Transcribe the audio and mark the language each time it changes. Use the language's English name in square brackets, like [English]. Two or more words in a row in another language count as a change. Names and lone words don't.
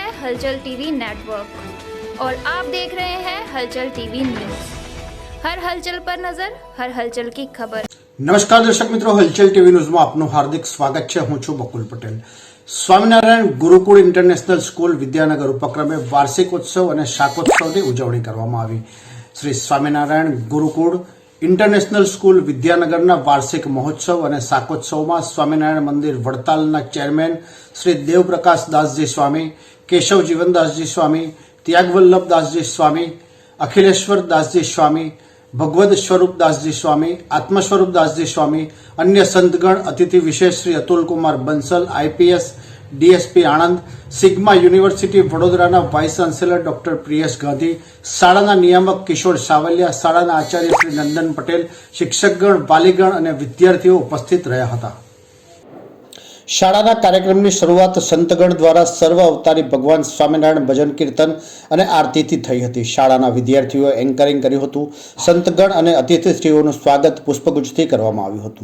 [Hindi] हलचल टीवी नेटवर्क और आप देख रहे हैं हलचल टीवी न्यूज। हर हलचल पर नजर, हर हलचल की खबर। नमस्कार दर्शक मित्रों, हलचल टीवी न्यूज में आपનું [Gujarati] હાર્દિક સ્વાગત છે। હું છું બકુલ પટેલ। સ્વામિનારાયણ ગુરુકુળ ઇન્ટરનેશનલ સ્કૂલ વિદ્યાનગર ઉપક્રમે વાર્ષિકોત્સવ અને શાકોત્સવની ઉજવણી કરવામાં આવી। શ્રી સ્વામિનારાયણ ગુરુકુળ ઇન્ટરનેશનલ સ્કૂલ વિદ્યાનગરના વાર્ષિક મહોત્સવ અને શાકોત્સવમાં સ્વામિનારાયણ મંદિર વડતાલના ચેરમેન શ્રી દેવપ્રકાશ દાસજી સ્વામી, કેશવ જીવનદાસજી સ્વામી, ત્યાગવલ્લભ દાસજી સ્વામી, અખિલેશ્વર દાસજી સ્વામી, ભગવદ સ્વરૂપ દાસજી સ્વામી, આત્મસ્વરૂપ દાસજી સ્વામી, અન્ય સંતગણ, અતિથિ વિશેષ શ્રી અતુલ કુમાર બંસલ, આઈપીએસ, ડીએસપી આણંદ, સિગ્મા યુનિવર્સિટી વડોદરાના [English] vice chancellor doctor [Gujarati] પ્રિયસ ગાંધી, શાળાના નિયામક કિશોર સાવલિયા, શાળાના આચાર્ય શ્રી નંદન પટેલ, શિક્ષકગણ, વાલીગણ અને વિદ્યાર્થીઓ ઉપસ્થિત રહ્યા હતા। શાળાના કાર્યક્રમની શરૂઆત સંતગણ દ્વારા સર્વ અવતારી ભગવાન સ્વામિનારાયણ ભજન કીર્તન અને આરતીથી થઈ હતી। શાળાના વિદ્યાર્થીઓએ એન્કરિંગ કર્યું હતું। સંતગણ અને અતિથિશ્રીઓનું સ્વાગત પુષ્પગુચ્છથી કરવામાં આવ્યું હતું।